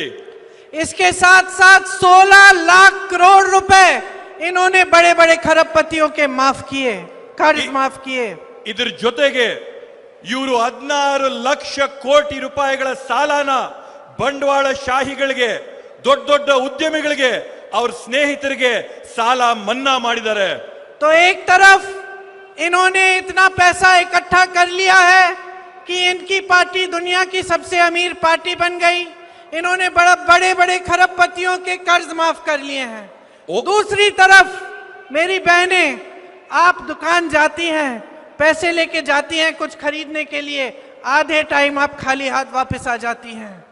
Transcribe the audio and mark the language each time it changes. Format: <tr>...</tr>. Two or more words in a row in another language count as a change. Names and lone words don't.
<hi>इसके साथ साथ 16 लाख करोड़ रुपए इन्होंने बड़े बड़े खरबपतियों के माफ किए, कर्ज माफ किए.</hi> <kn>ಇದ್ರ ಜೊತೆಗೆ ಇವರು 16 ಲಕ್ಷ ಕೋಟಿ ರೂಪಾಯಿಗಳ ಸಾಲನ ಬಂಡವಾಳ ಶಾಹಿಗಳಿಗೆ, ದೊಡ್ಡ ದೊಡ್ಡ ಉದ್ಯಮಿಗಳಿಗೆ, ಅವ್ರ ಸ್ನೇಹಿತರಿಗೆ ಸಾಲ ಮನ್ನಾ ಮಾಡಿದ್ದಾರೆ.</kn> <hi>तो एक तरफ इन्होंने इतना पैसा इकट्ठा कर लिया है कि इनकी पार्टी दुनिया की सबसे अमीर पार्टी बन गई. इन्होंने बड़े बड़े खरबपतियों के कर्ज माफ कर लिए हैं. दूसरी तरफ मेरी बहनें, आप दुकान जाती हैं, पैसे लेके जाती हैं कुछ खरीदने के लिए, आधे टाइम आप खाली हाथ वापस आ जाती हैं.</hi>